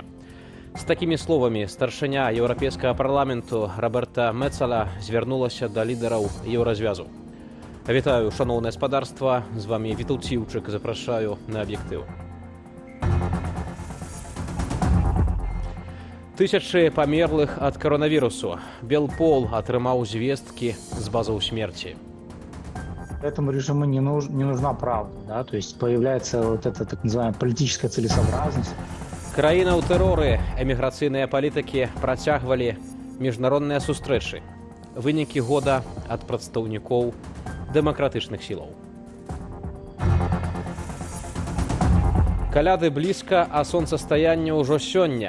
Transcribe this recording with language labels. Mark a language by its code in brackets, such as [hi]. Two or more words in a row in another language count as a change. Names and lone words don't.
[be] З такімі словамі старшыня еўрапейскага парламенту Роберта Мецала звярнулася да лідараў еўразвязу. Вітаю, шаноўнае спадарства, з вамі Вітаўт Ціўчык, запрашаю на аб'ектыў. Тысячы памерлых ад коронавірусу. Белпол атрымаў звесткі з базаў смерти. [ru] Этому режиму не нужна правда, да? То есть появляется вот эта так называемая политическая целесообразность. [be] Краіна ў тэроры, эміграцыйныя палітыкі працягвалі міжнародныя сустрэчы. Вынікі года ад прадстаўнікоў дэмакратычных сілаў. Каляды блізка, а сонцастаянне ўжо сёння.